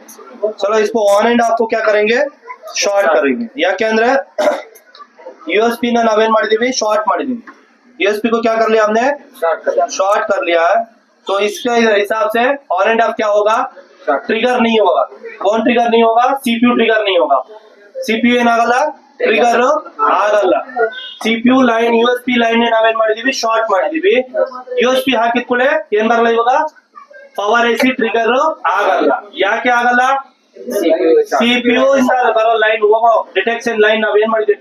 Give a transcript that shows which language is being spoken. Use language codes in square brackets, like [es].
[hi] चलो इसको on end of को क्या करेंगे? शॉर्ट करेंगे. [kn] ಯಾಕೆ ಅಂದ್ರೆ यूएसबी ना ನಾವೇನ್ ಮಾಡಿದೀವಿ? ಶಾರ್ಟ್ ಮಾಡಿದೀವಿ. [hi] यूएसबी को क्या कर लिया हमने? शॉर्ट कर लिया है. तो इसके हिसाब से ऑन एंड ऑफ क्या होगा? ट्रिगर नहीं होगा. कौन ट्रिगर नहीं होगा? सीपीयू ट्रिगर नहीं होगा. [kn] सीपीयू ಏನಾಗಲ್ಲ? ಟ್ರಿಗರ್ ಆಗಲ್ಲ. ಸಿಪಿಯು ಲೈನ್ ಯುಎಸ್ಪಿ ಲೈನ್ ನಾವೇನ್ ಮಾಡಿದೀವಿ? ಶಾರ್ಟ್ ಮಾಡಿದೀವಿ. ಯುಎಸ್ಪಿ ಹಾಕಿದ ಕೂಡಲೇ ಏನ್ ಬರಲ್ಲ ಇವಾಗ? ಪವರ್ ಐಸಿ ಟ್ರಿಗರ್ ಆಗಲ್ಲ. ಯಾಕೆ ಆಗಲ್ಲ? ಸಿಪಿಯು ಇಂದ ಬರೋ ಲೈನ್ ಹೋಗೋ ಡಿಟೆಕ್ಷನ್ ಲೈನ್ ನಾವ್ ಏನ್ ಮಾಡಿದ್ವಿ?